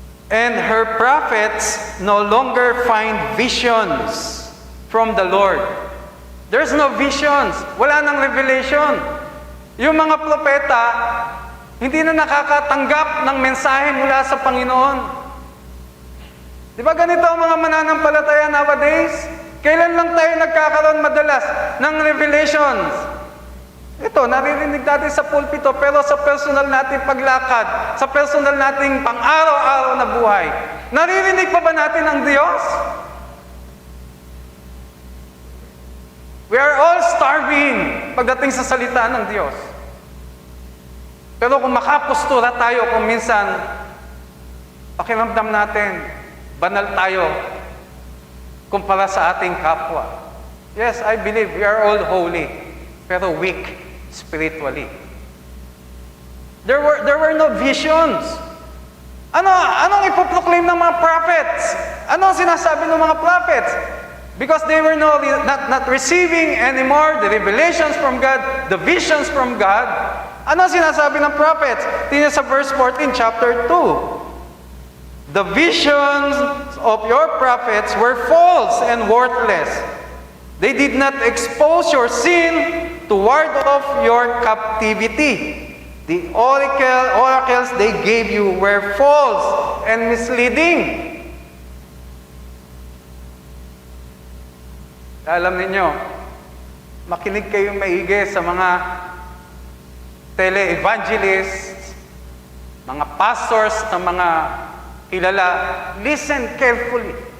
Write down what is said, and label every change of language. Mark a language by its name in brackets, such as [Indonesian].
[English] And her prophets no longer find visions from the Lord. There's no visions. [Filipino] Wala nang revelation. Yung mga propeta, hindi na nakakatanggap ng mensahe mula sa Panginoon. Di ba ganito ang mga mananampalataya nowadays? Kailan lang tayo nagkakaroon madalas ng revelations? Ito, naririnig natin sa pulpito, pero sa personal nating paglakad, sa personal nating pang-araw-araw na buhay, naririnig pa ba natin ang Diyos? [English] We are all starving [Filipino] pagdating sa salita ng Diyos. Pero kung makapostura tayo, kung minsan, pakiramdam natin, banal tayo, kumpara sa ating kapwa. [English] Yes, I believe we are all holy, pero weak spiritually. There were no visions. [Filipino] Anong ipoproclaim ng mga prophets? Ano ang sinasabi ng mga prophets? [English] Because they were not receiving anymore the revelations from God, the visions from God. [Filipino] Ano ang sinasabi ng prophets? Tingnan sa verse 14, chapter 2. [English] The visions of your prophets were false and worthless. They did not expose your sin to ward off your captivity. The oracles they gave you were false and misleading. [Filipino] Alam ninyo, makinig kayong maigi sa mga tele-evangelists, mga pastors na mga kilala. [English] Listen carefully.